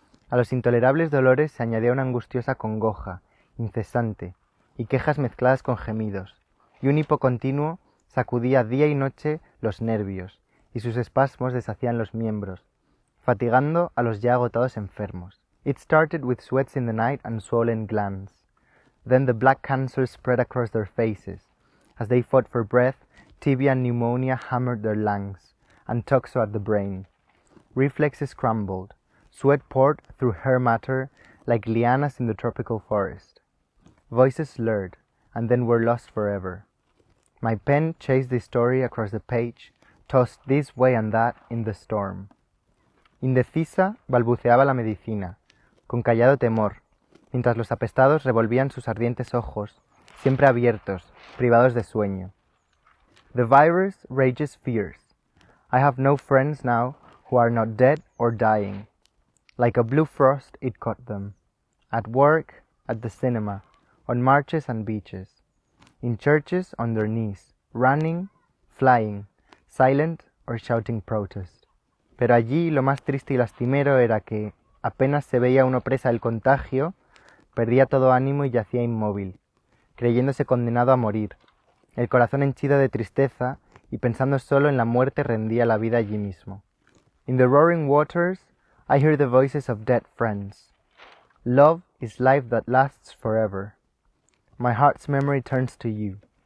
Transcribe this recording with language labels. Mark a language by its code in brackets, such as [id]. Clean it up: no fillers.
[es] A los intolerables dolores se añadía una angustiosa congoja, incesante, y quejas mezcladas con gemidos, y un hipo continuo sacudía día y noche los nervios, y sus espasmos deshacían los miembros, fatigando a los ya agotados enfermos. [en] It started with sweats in the night and swollen glands. Then the black cancers spread across their faces. As they fought for breath, tibia and pneumonia hammered their lungs, and toxo at the brain. reflexes crumbled, sweat poured through hair matter like lianas in the tropical forest. Voices slurred, and then were lost forever. My pen chased the story across the page, tossed this way and that in the storm. [es] Indecisa, balbuceaba la medicina, con callado temor, mientras los apestados revolvían sus ardientes ojos, siempre abiertos, privados de sueño. [en] The virus rages fierce. I have no friends now who are not dead or dying. Like a blue frost it caught them. At work, at the cinema, on marches and beaches, in churches on their knees, running, flying, silent or shouting protest. [es] Pero allí lo más triste y lastimero era que, apenas se veía uno presa del contagio, perdía todo ánimo y yacía inmóvil, creyéndose condenado a morir, el corazón henchido de tristeza y pensando solo en la muerte rendía la vida allí mismo. [en] In the roaring waters, I hear the voices of dead friends. Love is life that lasts forever. My heart's memory turns to you.